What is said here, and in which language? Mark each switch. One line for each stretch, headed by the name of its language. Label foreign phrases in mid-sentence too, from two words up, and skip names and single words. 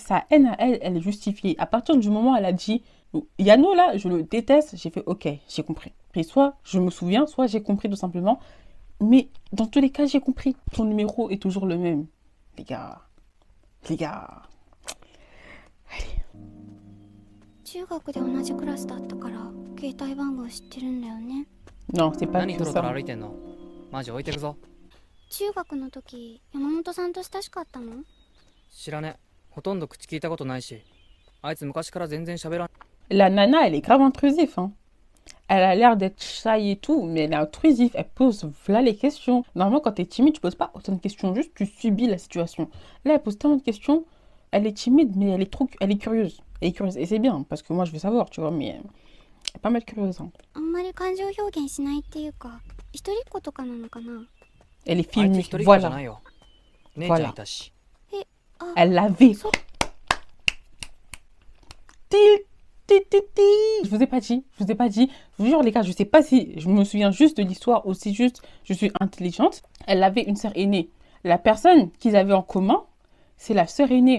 French: Sa haine à elle, elle est justifiée. À partir du moment où elle a dit Yano là, je le déteste, j'ai fait ok, j'ai compris. Et soit je me souviens, soit j'ai compris tout simplement. Mais dans tous les cas, j'ai compris. Ton numéro est toujours le même. Les gars. Les gars. Allez.
Japanese: 中学で同じクラスだったから携帯番号知ってるんだよね。
French: Non, c'est pas
Japanese: 何
French: que
Japanese: トロトロ
French: ça.
Japanese: 歩いてんの？マジ置いてくぞ。中学の時山本さんと親しかったの？知らね。ほとんど口聞いたことないし。あいつ昔から全然喋らん。
French: La nana, elle est grave intrusive. Hein. Elle a l'air d'être shy et tout, mais elle est intrusive. Elle pose voilà les questions. Normalement, quand t'es timide, tu poses pas autant de questions. Juste, tu subis la situation. Là, elle pose tellement de questions. Elle est timide, mais elle est curieuse. Elle est curieuse. Et c'est bien, parce que moi, je veux savoir, tu vois, mais elle est pas mal curieuse. Hein.
Japanese: あんまり感情表現しないっていうか、一人っ子とかなのかな。
French: Elle est
Japanese: あいつ
French: filmée.
Japanese: 一人っ子じゃな
French: Voilà.
Japanese: いよ。姉ちゃんいたし。あ、
French: Elle l'avait. So- Je vous ai pas dit, je vous ai pas dit. Je vous jure les gars, je sais pas si je me souviens juste de l'histoire ou si juste je suis intelligente. Elle avait une sœur aînée. La personne qu'ils avaient en commun, c'est la sœur aînée.